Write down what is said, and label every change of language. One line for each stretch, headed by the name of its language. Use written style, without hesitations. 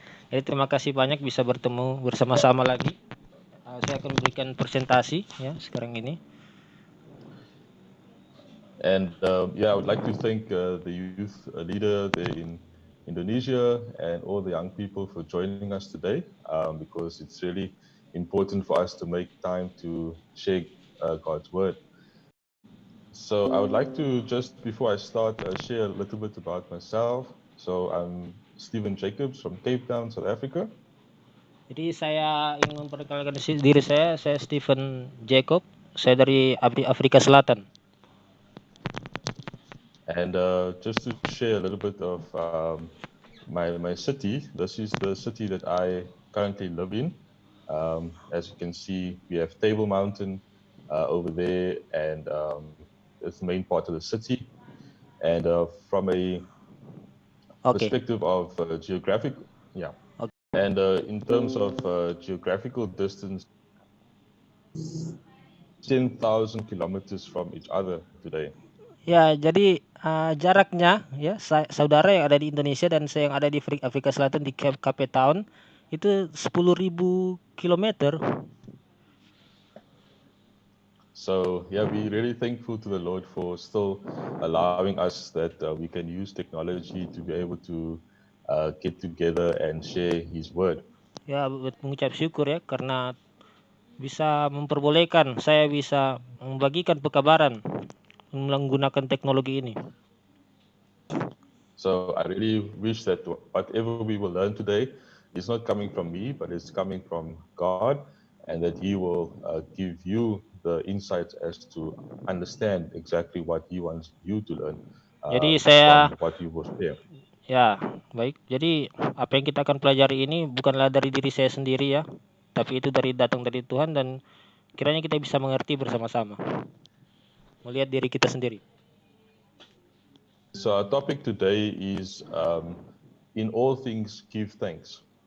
Indonesian: Jadi terima kasih banyak bisa bertemu bersama-sama lagi. Saya akan berikan presentasi ya sekarang ini.
English: And I would like to thank the youth leader there in Indonesia and all the young people for joining us today, because it's really important for us to make time to share God's word. So I would like to, just before I start, share a little bit about myself. So I'm Stephen Jacobs from Cape Town, South Africa.
Indonesian: Jadi saya ingin memperkenalkan diri saya Stephen Jacob, saya dari Afrika Selatan.
English: And just to share a little bit of my city, this is the city that I currently live in. As you can see, we have Table Mountain over there, and it's the main part of the city. And from a Okay. perspective of geographic, yeah. Okay. And in terms of geographical distance, 10,000 kilometers from each other today.
Indonesian: Ya, jadi jaraknya ya saudara yang ada di Indonesia dan saya yang ada di Afrika Selatan di Cape Town itu 10.000 kilometer.
English: So yeah, we're really thankful to the Lord for still allowing us that we can use technology to be able to get together and share His word.
Indonesian: Ya, mengucap syukur ya karena bisa memperbolehkan saya bisa membagikan pekabaran menggunakan teknologi ini.
English: So I really wish that whatever we will learn today is not coming from me, but it's coming from God, and that He will give you the insights as to understand exactly what He wants you to learn
Indonesian: Jadi saya
English: from what you will share.
Indonesian: ya, baik. Jadi apa yang kita akan pelajari ini bukanlah dari diri saya sendiri ya, tapi itu datang dari Tuhan dan kiranya kita bisa mengerti bersama-sama. Melihat diri kita sendiri.
English: So our topic today is in all things give thanks.